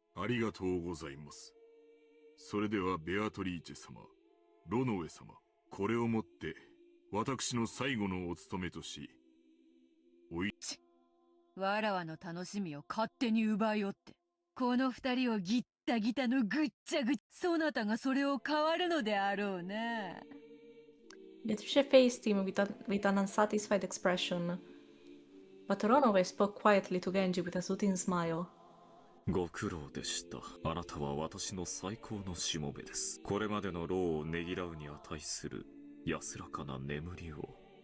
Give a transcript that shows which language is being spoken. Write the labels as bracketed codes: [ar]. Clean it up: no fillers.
[ja] ありがとうございます。それではベアトリーチェ様、ロノウェ様、これをもって私の最後のお務めとし、わらわの楽しみを勝手に奪いおって、この二人をギッタギタのぐっちゃぐっ、そなたがそれを変わるのであろうな。 [en] Beatrice faced him with an unsatisfied expression, but Ronove spoke quietly to Genji with a soothing smile. [ja] ご苦労でした。あなたは私の最高のしもべです。これまでの労をねぎらうに値する安らかな眠りを。